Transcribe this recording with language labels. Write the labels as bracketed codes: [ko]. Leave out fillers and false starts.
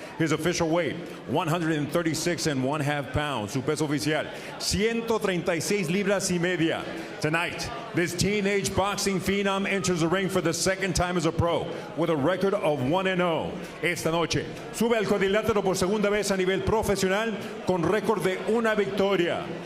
[en] His official weight, 136 1/2 pounds. [es] Su peso oficial, 136 libras y media. [en] Tonight, this teenage boxing phenom enters the ring for the second time as a pro with a record of 1-0. [es] Esta noche, sube al cuadrilátero por segunda vez a nivel profesional con récord de una victoria.